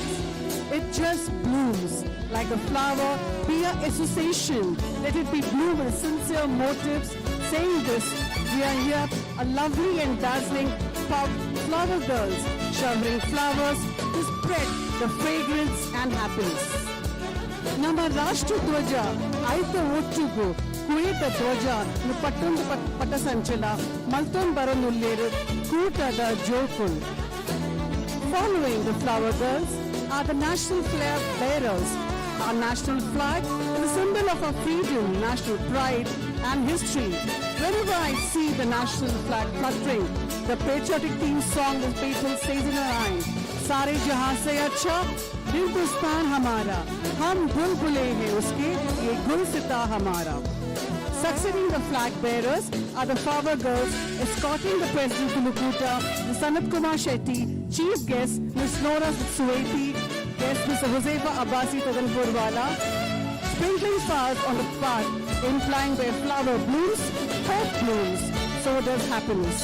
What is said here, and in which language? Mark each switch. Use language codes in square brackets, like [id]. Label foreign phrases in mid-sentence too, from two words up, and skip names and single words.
[en] It just blooms like a flower. Be an association. Let it be bloom with sincere motives. Saying this, we are here, a lovely and dazzling flower girls, showering flowers to spread the fragrance and happiness. [tcy] ನಮ್ಮ ರಾಷ್ಟ್ರ ಧ್ವಜ ಐತ ಒಟ್ಟುಗು ಕುಯಿತ ಧ್ವಜ ಪಟ್ಟೊಂದು ಪಟಸಂಚಲ ಮಲ್ತೊಂದು ಬರನುಲ್ಲೇರು ಕೂಟದ ಜೋಕುಲ್. [en] Following the flower girls are the national flag bearers. Our national flag is a symbol of our freedom, national pride and history. Whenever I see the national flag fluttering, the patriotic theme song of people says in her line, [hi] सारे जहां से अच्छा हिंदुस्तान हमारा, हम बुलबुले हैं उसके, ये गुलसिता हमारा. [en] Succeeding the flag bearers are the flower girls escorting the President to Lukuta, Sanat Kumar Shetty, Chief Guest Ms. Nora Suwaiti, Guest Mr. Josefa Abbasi Tadanpurwala, sprinkling flowers on the path, implying where flower blooms, hope blooms, so does happiness.